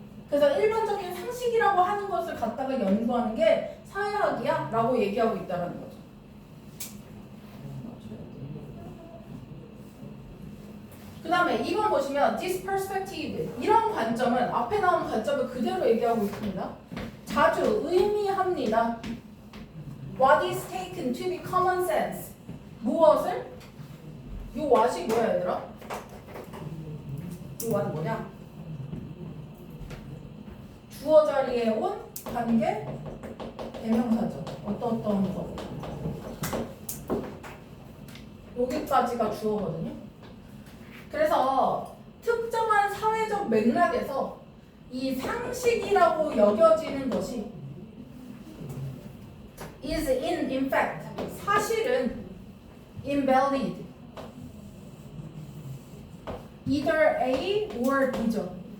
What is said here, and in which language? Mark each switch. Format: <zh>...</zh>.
<ko>그래서 일반적인 상식이라고 하는 것을 갖다가 연구하는 게 사회학이야 라고 얘기하고 있다는 거죠. 그 다음에 2번 보시면</ko> <en>this perspective.</en> <ko>이런 관점은 앞에 나온 관점을 그대로 얘기하고 있습니다. 자주 의미합니다.</ko> <en>What is taken to be common sense.</en> <ko>무엇을? 이 what이 뭐야, 얘들아? 이 what은 뭐냐? 주어 자리에 온 관계 대명사죠. 어떤 거. 여기까지가 주어거든요. 그래서 특정한 사회적 맥락에서 이 상식이라고 여겨지는 것이</ko> <en>is in fact,</en> <ko>사실은</ko> <en>invalid, either A or B</en> <ko>죠.</ko>